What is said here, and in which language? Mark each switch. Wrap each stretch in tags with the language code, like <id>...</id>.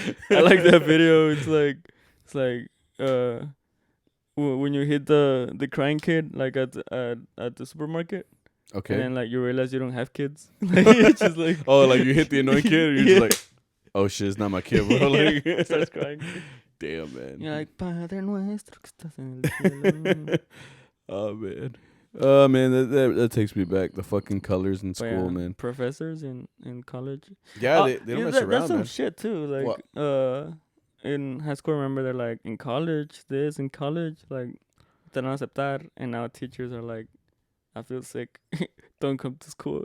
<en>I like that video. It's like when you hit the crying kid like at the supermarket. Okay. And then like you realize you don't have kids. Like it's just like like you hit the annoying kid. And you're just like, oh shit, it's not my kid, bro. Like starts crying. Damn, man. You're like,</en> <es>Padre nuestro que estás en el cielo.</es> <en>Oh man, that takes me back. The fucking colors in school, man. Professors in college. Yeah, they don't mess around, that's some man. shit too. Like in high school, remember they're like in college like</en> <es>te van a aceptar,</es> <en>and now teachers are like, I feel sick. Don't come to school.</en>